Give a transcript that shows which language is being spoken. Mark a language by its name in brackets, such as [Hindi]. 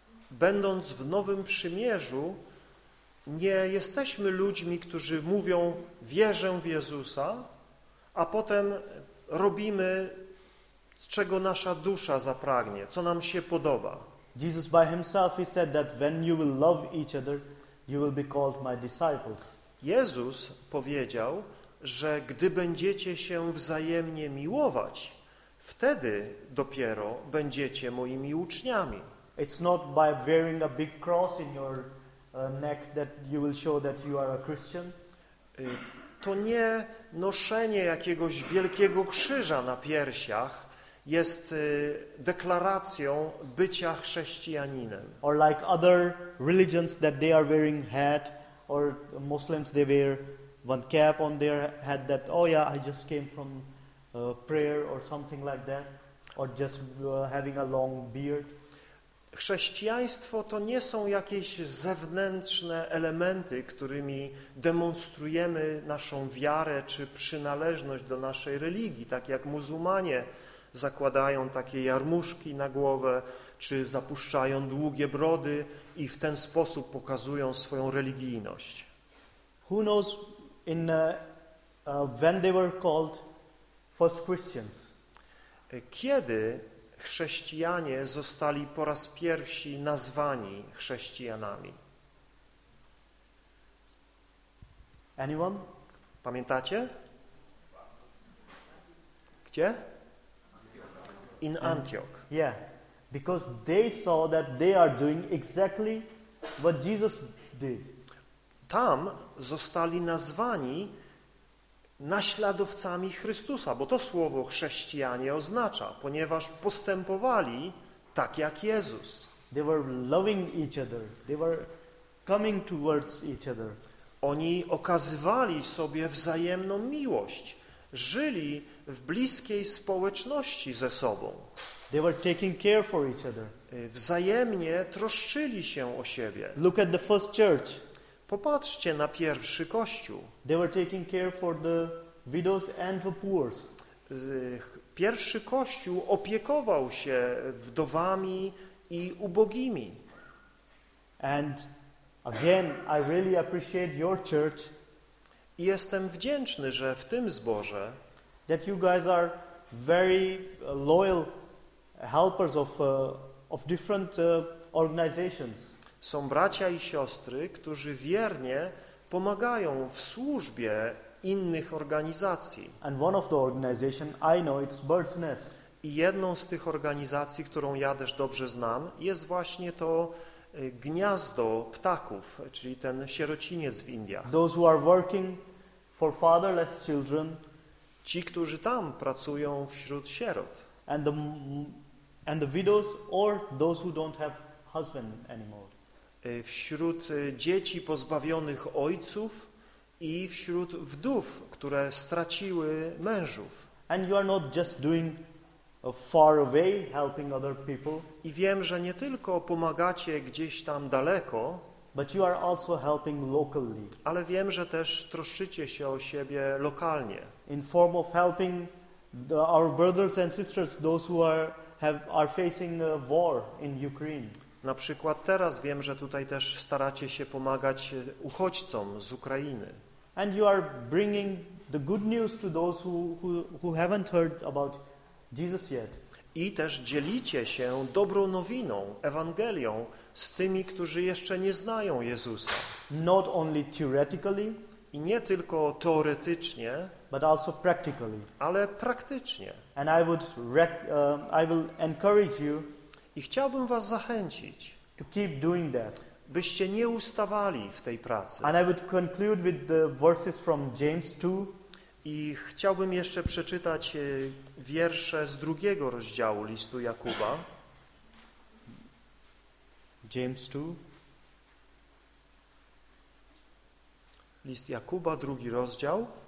[Polish] Będąc w Nowym Przymierzu, nie jesteśmy ludźmi, którzy mówią wierzę w Jezusa, a potem robimy, z czego nasza dusza zapragnie, co nam się podoba. [English] Jesus by himself he said that when you will love each other, you will be called my disciples. [Polish] Jezus powiedział, że gdy będziecie się wzajemnie miłować, wtedy dopiero będziecie moimi uczniami. [English] It's not by wearing a big cross in your neck that you will show that you are a Christian. [Polish] To nie noszenie jakiegoś wielkiego krzyża na piersiach jest deklaracją bycia chrześcijaninem. [English] Or like other religions that they are wearing hat, or Muslims they wear one cap on their head that, oh yeah, I just came from prayer or something like that, or just having a long beard. [Polish] Chrześcijaństwo to nie są jakieś zewnętrzne elementy, którymi demonstrujemy naszą wiarę czy przynależność do naszej religii, tak jak muzułmanie zakładają takie jarmuszki na głowę, czy zapuszczają długie brody i w ten sposób pokazują swoją religijność. [English] Who knows in when they were called first Christians? [Polish] Kiedy chrześcijanie zostali po raz pierwsi nazwani chrześcijanami? [English] Anyone? [Polish] Pamiętacie? Gdzie? [English] In Antioch. Yeah. Because they saw that they are doing exactly what Jesus did. [Polish] Tam zostali nazwani naśladowcami Chrystusa, bo to słowo chrześcijanie oznacza, ponieważ postępowali tak jak Jezus. [English] They were loving each other. They were coming towards each other. [Polish] Oni okazywali sobie wzajemną miłość. Żyli w bliskiej społeczności ze sobą. [English] They were taking care for each other. [Polish] Wzajemnie troszczyli się o siebie. [English] Look at the first church. [Polish] Popatrzcie na pierwszy kościół. [English] They were taking care for the widows and the poor. [Polish] Pierwszy kościół opiekował się wdowami i ubogimi. [English] And again, I really appreciate your church. [Polish] I jestem wdzięczny, że w tym zborze [English] that you guys are very loyal helpers of different organizations. [Polish] Są bracia i siostry, którzy wiernie pomagają w służbie innych organizacji. [English] And one of the organization I know it's Bird's Nest. [Polish] I jedną z tych organizacji, którą ja też dobrze znam, jest właśnie to gniazdo ptaków, czyli ten sierociniec w Indiach. [English] Those who are working for fatherless children. [Polish] Ci, którzy tam pracują wśród sierot. [English] And the widows or those who don't have husband anymore. [Polish] Wśród dzieci pozbawionych ojców i wśród wdów, które straciły mężów. [English] And you are not just doing far away helping other people. [Polish] I wiem, że nie tylko pomagacie gdzieś tam daleko. [English] But you are also helping locally. [Polish] Ale wiem, że też troszczycie się o siebie lokalnie. [English] In form of helping our brothers and sisters, those who are facing a war in Ukraine. [Polish] Na przykład teraz wiem, że tutaj też staracie się pomagać uchodźcom z Ukrainy. [English] And you are bringing the good news to those who haven't heard about Jesus yet. [Polish] I też dzielicie się dobrą nowiną, Ewangelią z tymi, którzy jeszcze nie znają Jezusa. [English] Not only theoretically, [Polish] i nie tylko teoretycznie, [English] but also practically. [Polish] Ale praktycznie. [English] And I would I will encourage you, [Polish] i chciałbym was zachęcić, [English] to keep doing that, [Polish] byście nie ustawali w tej pracy. [English] And I would conclude with the verses from James 2. [Polish] I chciałbym jeszcze przeczytać wiersze z drugiego rozdziału listu Jakuba. [English] James 2. [Polish] List Jakuba, drugi rozdział.